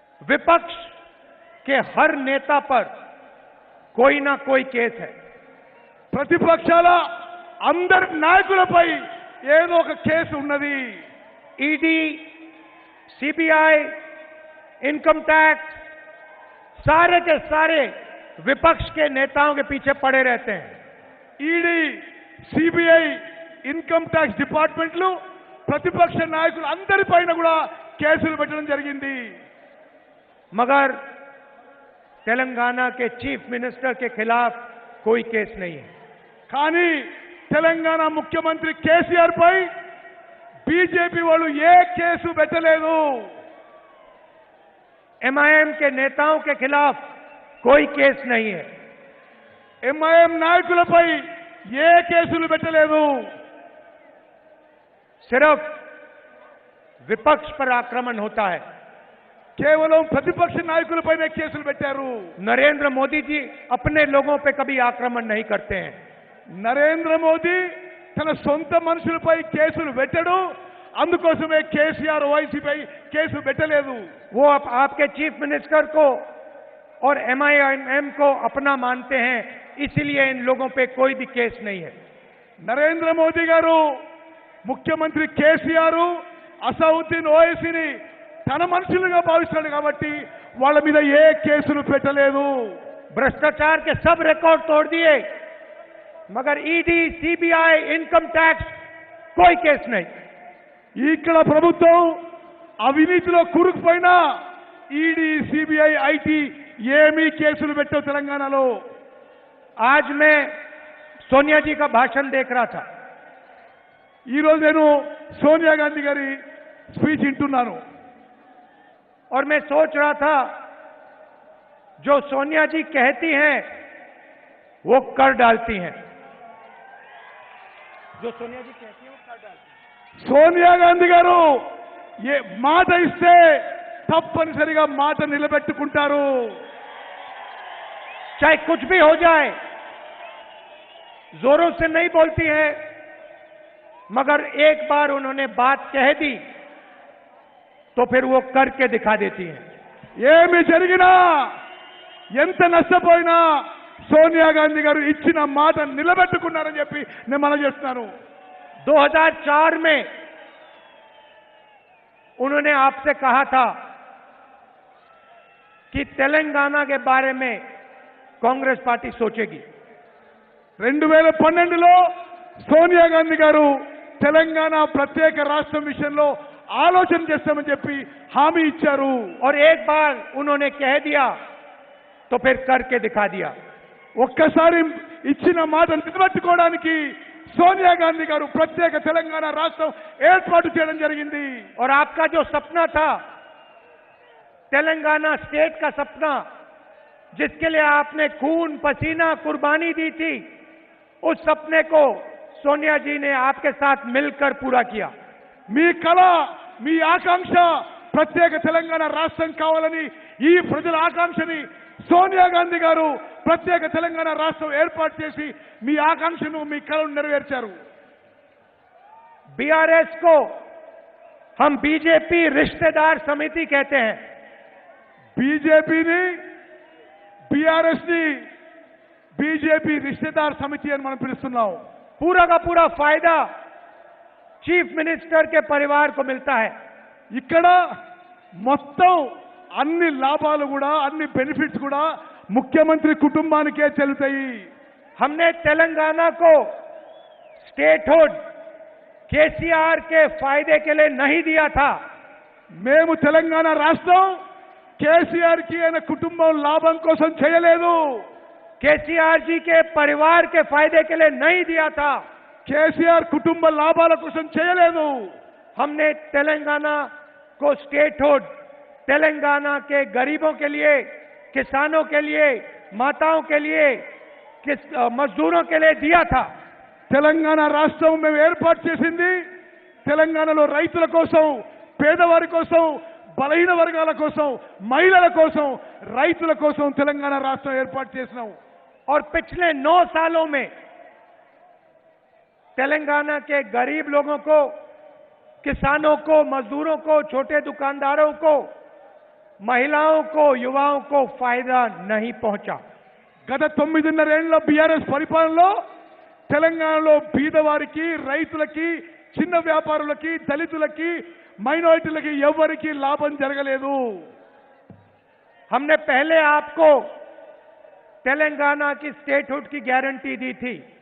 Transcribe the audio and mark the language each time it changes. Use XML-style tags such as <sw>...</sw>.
<hi>विपक्ष के हर नेता पर कोई ना कोई केस है.</hi> <te>ప్రతిపక్షాల అందరి నాయకులపై ఏదో ఒక కేసు ఉన్నది.</te> <hi>ईडी, सीबीआई, इनकम टैक्स, सारे के सारे विपक्ष के नेताओं के पीछे पड़े रहते हैं.</hi> <te>ఈడీ, సిబిఐ, ఇన్కమ్ ట్యాక్స్ డిపార్ట్మెంట్లు ప్రతిపక్ష నాయకులు అందరిపైన కూడా కేసులు పెట్టడం జరిగింది.</te> <hi>मगर तेलंगाना के चीफ मिनिस्टर के खिलाफ कोई केस नहीं है.</hi> <te>కానీ తెలంగాణ ముఖ్యమంత్రి కేసీఆర్ పై బీజేపీ వాళ్ళు ఏ కేసు పెట్టలేదు.</te> <hi>एमआईएम के नेताओं के खिलाफ कोई केस नहीं है.</hi> <te>ఎంఐఎం నాయకులపై ఏ కేసులు పెట్టలేదు.</te> <hi>सिर्फ विपक्ष पर आक्रमण होता है.</hi> <te>కేవలం ప్రతిపక్ష నాయకులపైనే కేసులు పెట్టారు.</te> <hi>नरेंद्र मोदी जी अपने लोगों पे कभी आक्रमण नहीं करते हैं.</hi> <te>నరేంద్ర మోదీ తన సొంత మనుషులపై కేసులు పెట్టడు. అందుకోసమే కేసీఆర్ ఓవైసీపై కేసు పెట్టలేదు.</te> <hi>वो आपके चीफ मिनिस्टर को और एमआईएम को अपना मानते हैं, इसलिए इन लोगों पे कोई भी केस नहीं है.</hi> <te>నరేంద్ర మోదీ గారు ముఖ్యమంత్రి కేసీఆర్ అసౌద్దీన్ ఓవైసీని తన మనుషులుగా భావిస్తున్నాడు కాబట్టి వాళ్ళ మీద ఏ కేసులు పెట్టలేదు.</te> <hi>भ्रष्टाचार के सब रिकॉर्ड तोड़ दिए, मगर ईडी, सीबीआई, इनकम टैक्स कोई केस नहीं.</hi> <te>ఇక్కడ ప్రభుత్వం అవినీతిలో కూరుకుపోయినా ఈడీ, సిబిఐ, ఐటీ ఏమీ కేసులు పెట్టవు తెలంగాణలో.</te> <hi>आज मैं सोनिया जी का भाषण देख रहा था.</hi> <te>ఈ రోజు నేను సోనియా గాంధీ గారి స్పీచ్ వింటున్నాను.</te> <hi>और मैं सोच रहा था, जो सोनिया जी कहती हैं वो कर डालती हैं. जो सोनिया जी कहती हैं वो कर डालती हैं.</hi> <te>సోనియా గాంధీ గారు ఏ మాట ఇస్తే తప్పనిసరిగా మాట నిలబెట్టుకుంటారు.</te> <hi>चाहे कुछ भी हो जाए, जोरों से नहीं बोलती हैं, मगर एक बार उन्होंने बात कह दी तो फिर वो करके दिखा देती हैं.</hi> <te>ఏమి జరిగినా ఎంత నష్టపోయినా సోనియా గాంధీ గారు ఇచ్చిన మాట నిలబెట్టుకున్నారని చెప్పి నేను మనం చేస్తున్నాను.</te> <hi>2004 में उन्होंने आपसे कहा था कि तेलंगाना के बारे में कांग्रेस पार्टी सोचेगी.</hi> <te>2012లో సోనియా గాంధీ గారు తెలంగాణ ప్రత్యేక రాష్ట్రం విషయంలో ఆలోచన చేస్తామని చెప్పి హామీ ఇచ్చారు.</te> <hi>और एक बार उन्होंने कह दिया तो फिर करके दिखा दिया.</hi> <te>ఒక్కసారి ఇచ్చిన మాట నిలబెట్టుకోవడానికి సోనియా గాంధీ గారు ప్రత్యేక తెలంగాణ రాష్ట్రం ఏర్పాటు చేయడం జరిగింది.</te> <hi>और आपका जो सपना था, तेलंगाना स्टेट का सपना, जिसके लिए आपने खून पसीना कुर्बानी दी थी, उस सपने को सोनिया जी ने आपके साथ मिलकर पूरा किया.</hi> <te>మీ కళ, మీ ఆకాంక్ష ప్రత్యేక తెలంగాణ రాష్ట్రం కావాలని ఈ ప్రజల ఆకాంక్షని సోనియా గాంధీ గారు ప్రత్యేక తెలంగాణ రాష్ట్రం ఏర్పాటు చేసి మీ ఆకాంక్షను, మీ కళను నెరవేర్చారు.</te> <hi>बीआरएस को हम बीजेपी रिश्तेदार समिति कहते हैं.</hi> <te>బీజేపీని, బీఆర్ఎస్ ని బీజేపీ రిశ్తేదార్ సమితి అని మనం పిలుస్తున్నాం.</te> <hi>पूरा का पूरा फायदा चीफ मिनिस्टर के परिवार को मिलता है.</hi> <te>ఇక్కడ మొత్తం అన్ని లాభాలు కూడా, అన్ని బెనిఫిట్స్ కూడా ముఖ్యమంత్రి కుటుంబానికే చెల్లుతాయి.</te> <hi>हमने तेलंगाना को स्टेटहुड केसीआर के फायदे के लिए नहीं दिया था.</hi> <te>మేము తెలంగాణ రాష్ట్రం కేసీఆర్ కి ఆయన కుటుంబం లాభం కోసం చేయలేదు.</te> <hi>केसीआर जी के परिवार के फायदे के लिए नहीं दिया था.</hi> <te>కేసీఆర్ కుటుంబ లాభాల కోసం చేయలేదు.</te> <hi>हमने तेलंगाना को स्टेटहुड तेलंगाना के गरीबों के लिए, किसानों के लिए, माताओं के लिए, मजदूरों के लिए दिया था.</hi> <te>తెలంగాణ రాష్ట్రం మేము ఏర్పాటు చేసింది తెలంగాణలో రైతుల కోసం, పేదవారి కోసం, బలహీన వర్గాల కోసం, మహిళల కోసం, రైతుల కోసం తెలంగాణ రాష్ట్రం ఏర్పాటు చేసినాం.</te> <hi>और पिछले 9 सालों में तेलंगाना के गरीब लोगों को, किसानों को, मजदूरों को, छोटे दुकानदारों को, महिलाओं को, युवाओं को फायदा नहीं पहुंचा।</hi> <te>గత 9.5 ఏళ్ల బీఆర్ఎస్ పరిపాలనలో తెలంగాణలో బీదవారికి, రైతులకి, చిన్న వ్యాపారులకి, దళితులకి, మైనారిటీలకి ఎవరికి లాభం జరగలేదు।</te> <hi>हमने पहले आपको तेलंगाना की स्टेटहुड की गारंटी दी थी।</hi>